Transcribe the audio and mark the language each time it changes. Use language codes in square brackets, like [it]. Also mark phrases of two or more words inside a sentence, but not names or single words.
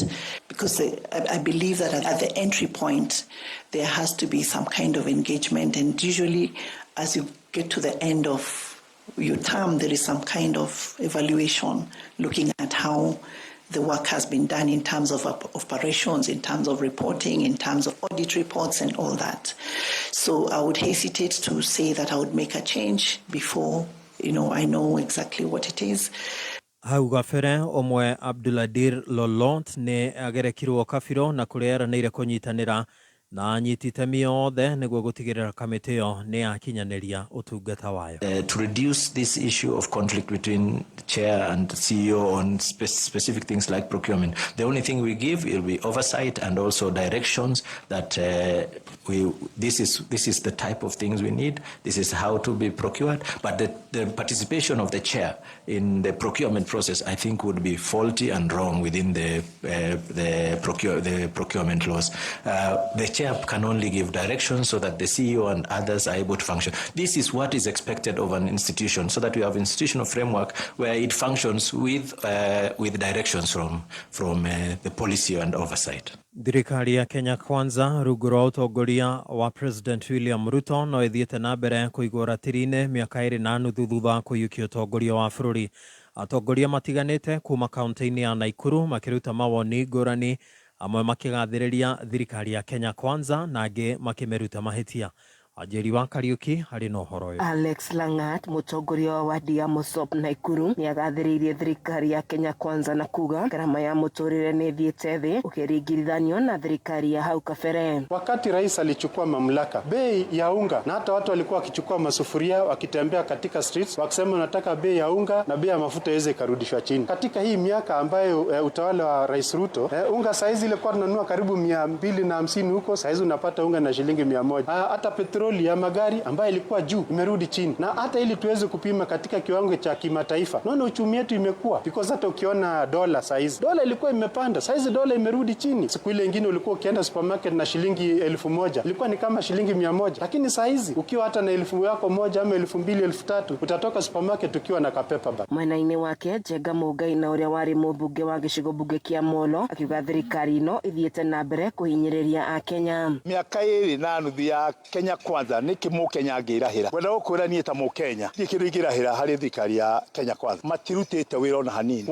[en] Because I believe that at the entry point, there has to be some kind of engagement, and usually as you get to the end of your term, there is some kind of evaluation looking at how the work has been done in terms of operations, in terms of reporting, in terms of audit reports and all that. So I would hesitate to say that I would make a change before, I know exactly what it is. [ki] Hau gabere omwe Abduladir Lolont ne agerekirwo kabiro na kureranĩire kũnyitanĩra na anyiti itemi othe nĩguo gũtigĩrĩra kamĩtĩ ĩyo nĩ yakinyanĩria ũtungata wayo. [en] To reduce this issue of conflict between the chair and the CEO on specific things like procurement, the only thing we give will be oversight and also directions that this is the type of things we need. This is how to be procured. But the participation of the chair in the procurement process, I think, would be faulty and wrong within the procurement laws. The chair can only give directions so that the CEO and others are able to function. This is what is expected of an institution, so that we have institutional framework where it functions with directions from the policy and oversight. [ki] Thirikari ya Kenya Kwanza rungu rwa utongoria wa President William Ruto no ithiete na mbere kuigura tirine miaka 2 na nuthu thutha kuyukia utongoria wa bururi. Atongoria matiganite kuma kaunti-ini ya Nakuru makiruta mawoni ngurani, amwe makigathiriria thirikari ya Kenya Kwanza na angi makimeruta mahitia. Ajeri wa Kariuki hari no horo yo. Alex Langat mutongoria wa wadi ya Mosop Nakuru ni agathiririe thirikari ya Kenya Kwanza na kuga garama ya muturire ni thiete thi ukiringithanio na thirikari ya hau kabere. [sw] Wakati rais alichukua mamlaka, bei ya unga na hata watu walikuwa wakichukua masufuria wakitembea katika streets wakisema wanataka bei ya unga na bei ya mafuta iweze karudishwa chini. Katika hii miaka ambayo utawala wa Rais Ruto, unga saizi ilikuwa tunanunua karibu 250 huko, saizi unapata unga na shilingi 100. Hata petroli ya magari ambayo ilikuwa juu imerudi chini, na hata ili tuweze kupima katika kiwango cha kimataifa, naona uchumi wetu imekuwa, because hata ukiona dola saizi, dola ilikuwa imepanda, saizi dola imerudi chini. Siku ile nyingine ulikuwa ukienda supermarket na shilingi 1000 ilikuwa ni kama shilingi 100, lakini saizi ukiwa hata na 1000 yako moja ama 2000 3000 utatoka supermarket ukiwa na kapepa bag. [ki] Mwena-ini wake Jega Mugai na uria wari mubunge wa gicigo bunge kia Molo akiuga thirikari no ithiete na mbere kuhinyiriria a Kenya. Miaka 2 na nuthu ya Kenya Kwanza niki mukenya ngirahira wenda ukuranie ta mukenya gikiro igirahira hari thikari ya Kenya Kwanza matirutite wira ona hanini.